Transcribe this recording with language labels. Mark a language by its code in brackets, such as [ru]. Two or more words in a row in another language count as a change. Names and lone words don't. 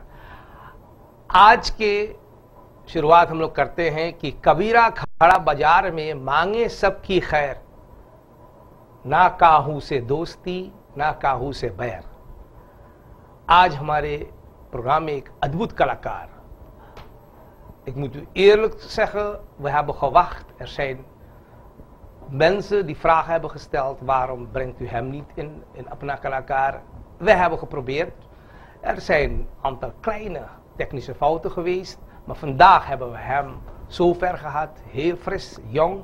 [hi] आज के शुरुआत हम लोग करते हैं कि कबीरा खड़ा बाजार में मांगे सबकी खैर, ना काहू से दोस्ती ना काहू से बैर। आज हमारे प्रोग्राम में एक अद्भुत कलाकार, [nl] ik moet u eerlijk zeggen, we hebben gewacht. Er zijn mensen die vragen hebben gesteld, waarom brengt u hem niet in Apna Kalakar? We hebben geprobeerd. Er zijn een aantal kleine technische fouten geweest, maar vandaag hebben we hem zo ver gehad, heel fris, jong.